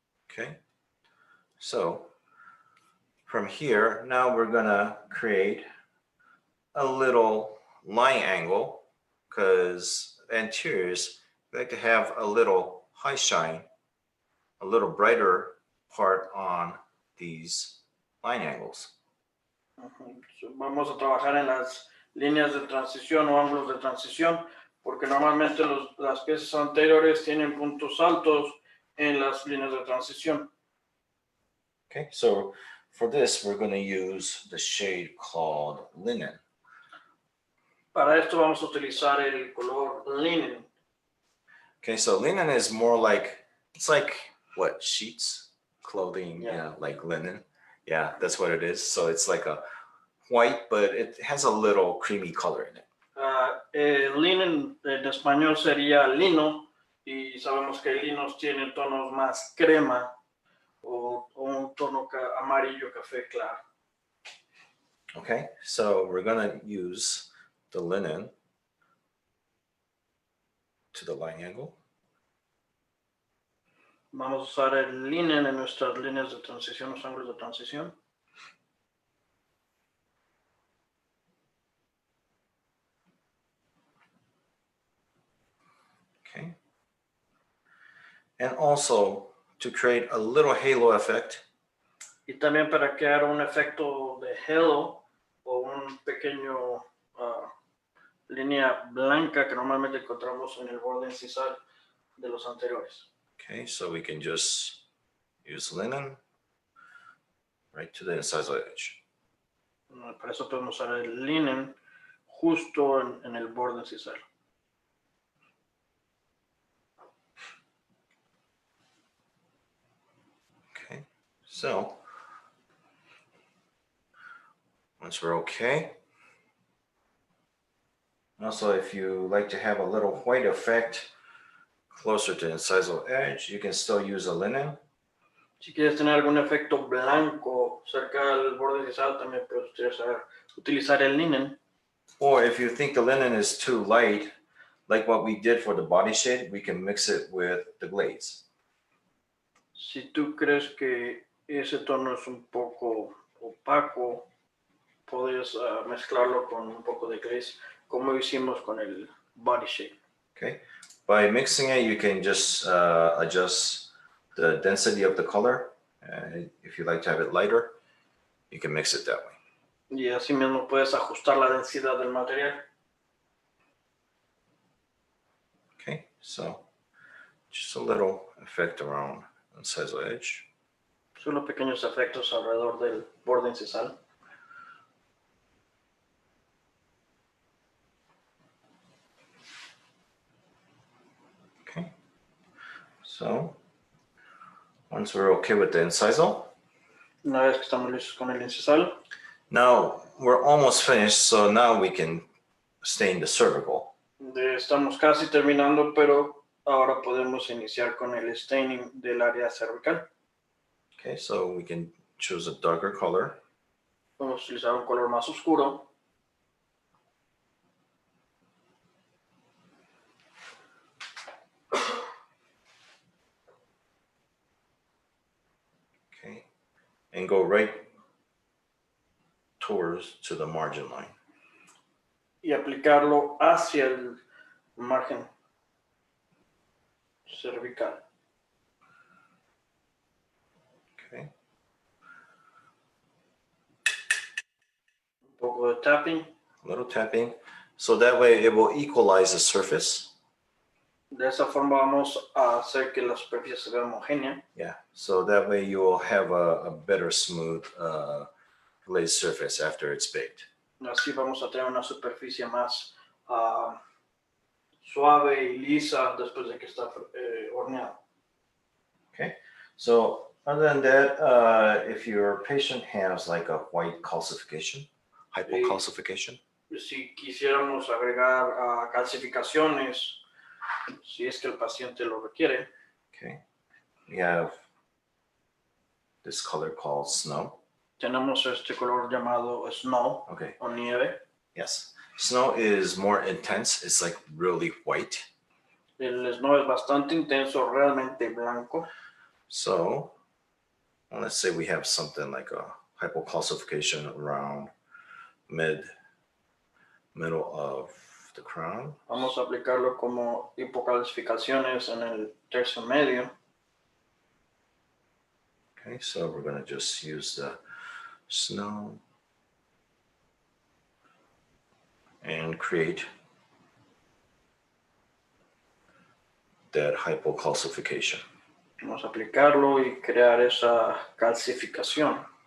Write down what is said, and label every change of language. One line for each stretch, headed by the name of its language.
English: Okay, so from here, now we're gonna create a little line angle, because anteriors like to have a little high shine, a little brighter part on these line angles.
Spanish: Vamos a trabajar en las líneas de transición o ángulos de transición, porque normalmente las piezas anteriores tienen puntos altos en las líneas de transición.
English: Okay, so for this, we're going to use the shade called linen.
Spanish: Para esto vamos a utilizar el color linen.
English: Okay, so linen is more like, it's like what, sheets, clothing, Yeah. yeah, like linen. Yeah, that's what it is. So it's like a white, but it has a little creamy color in it.
Spanish: Linen en español sería lino, y sabemos que linos tienen tonos más crema o un tono amarillo café claro.
English: Okay, so we're going to use the linen to the line angle.
Spanish: Vamos a usar el linen en nuestras líneas de transición, los ángulos de transición.
English: Okay. And also to create a little halo effect,
Spanish: Y también para crear un efecto de halo o un pequeño línea blanca que normalmente encontramos en el borde incisal de los anteriores.
English: okay, so we can just use linen right to the incisal edge.
Spanish: Para eso podemos usar el linen justo en el borde incisal.
English: Okay, so once we're okay, Also, if you like to have a little white effect closer to the incisal edge, you can still use a linen.
Spanish: Si quieres tener algún efecto blanco cerca del borde incisal, también puedes utilizar el linen.
English: Or if you think the linen is too light, like what we did for the body shade, we can mix it with the glaze.
Spanish: Si tú crees que ese tono es un poco opaco, podrías mezclarlo con un poco de glaze, como hicimos con el body shade.
English: Okay, by mixing it, you can just adjust the density of the color. If you like to have it lighter, you can mix it that way.
Spanish: Y así mismo puedes ajustar la densidad del material.
English: Okay, so just a little effect around the incisal edge.
Spanish: Solo pequeños efectos alrededor del borde incisal.
English: Okay, so once we're okay with the incisal,
Spanish: Una vez que estamos listos con el incisal,
English: now we're almost finished, so now we can stain the cervical.
Spanish: estamos casi terminando, pero ahora podemos iniciar con el staining del área cervical.
English: Okay, so we can choose a darker color.
Spanish: Vamos a utilizar un color más oscuro.
English: Okay, and go right towards to the margin line.
Spanish: Y aplicarlo hacia el margen cervical.
English: Okay,
Spanish: Un poco de tapping.
English: a little tapping, so that way it will equalize the surface.
Spanish: De esa forma vamos a hacer que la superficie se vea homogénea.
English: Yeah, so that way you will have a better smooth glazed surface after it's baked.
Spanish: Así vamos a tener una superficie más suave y lisa después de que está horneado.
English: Okay, so other than that, if your patient has like a white calcification, hypocalcification,
Spanish: Si quisiéramos agregar calcificaciones, si es que el paciente lo requiere,
English: okay, we have this color called snow.
Spanish: tenemos este color llamado snow
English: Okay,
Spanish: o nieve.
English: yes, snow is more intense. It's like really white.
Spanish: El snow es bastante intenso, realmente blanco.
English: So let's say we have something like a hypocalcification around middle of the crown.
Spanish: Vamos a aplicarlo como hipocalcificaciones en el tercio medio.
English: Okay, so we're going to just use the snow and create that hypocalcification.
Spanish: Vamos a aplicarlo y crear esa calcificación.